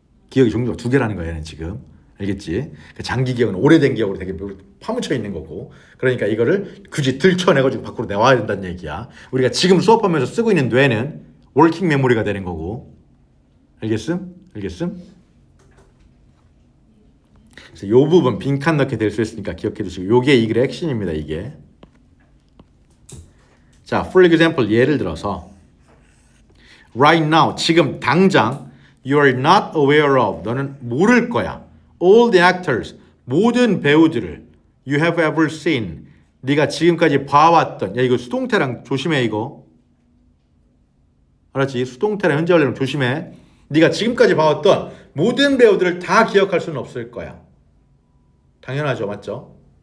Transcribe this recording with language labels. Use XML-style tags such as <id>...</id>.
<ko>기억이 종류가 두 개라는 거야. 얘는 지금. 알겠지? 장기 기억은 오래된 기억으로 되게 파묻혀 있는 거고, 그러니까 이거를 굳이 들춰내가지고 밖으로 내와야 된다는 얘기야. 우리가 지금 수업하면서 쓰고 있는 뇌는 워킹 메모리가 되는 거고. 알겠음? 알겠음? 그래서 요 부분 빈칸 넣게 될 수 있으니까 기억해 두시고, 요게 이 글의 핵심입니다. 이게.</ko> <en>자, for example,</en> <ko>예를 들어서</ko> <en>right now,</en> <ko>지금 당장</ko> <en>you are not aware of,</en> <ko>너는 모를 거야.</ko> <en>all the actors,</en> <ko>모든 배우들을</ko> <en>you have ever seen,</en> <ko>네가 지금까지 봐왔던. 야, 이거 수동태랑 조심해. 이거 알았지? 수동태랑 현재 완료랑 조심해. 네가 지금까지 봐왔던 모든 배우들을 다 기억할 수는 없을 거야. 당연하죠. 맞죠?</ko>